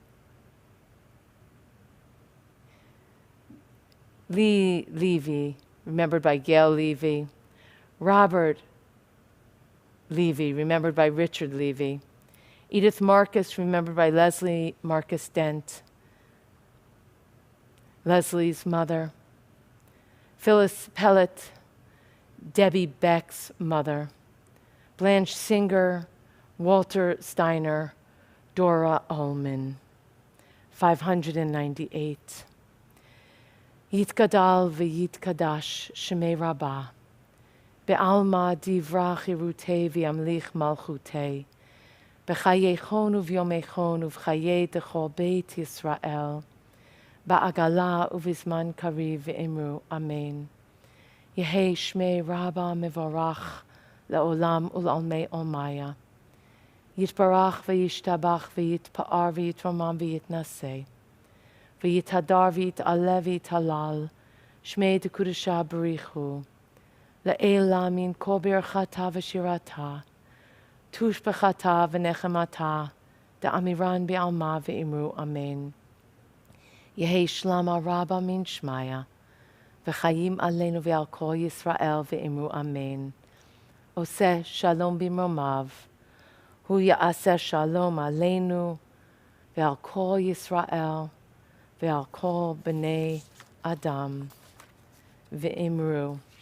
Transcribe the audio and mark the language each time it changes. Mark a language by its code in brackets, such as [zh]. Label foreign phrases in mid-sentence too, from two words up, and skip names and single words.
[en] Lee Levy, remembered by Gail Levy, Robert Levy, remembered by Richard Levy, Edith Marcus, remembered by Leslie Marcus Dent, Leslie's mother, Phyllis Pellet, Debbie Beck's mother, Blanche Singer, Walter Steiner, Dora Ullman. [arc] 598. יתגדל ויתקדש שמה רבא בעלמא דברא כרעותה וימליך מלכותה בחייכון וביומיכון ובחיי דכל בית ישראל, בעגלא ובזמן קריב ואמרו אמן. יהא שמה רבא מברך לעלם ולעלמי עלמיא. יתברך וישתבח ויתפאר ויתרומם ויתנשא. ויתהדר ויתעלה ויתהלל. שמה דקדשא בריך הוא לעלא מן כל ברכתא ושירתא. תשבחתא ונחמתא דאמירן בעלמא ואמרו אמן. יהא שלמא רבא מן שמיא. [he] וחיים עלינו ועל כל ישראל ואמרו אמן. עושה שלום במרומיו. הוא יעשה שלום עלינו ועל כל ישראל ועל כל בני אדם ואמרו.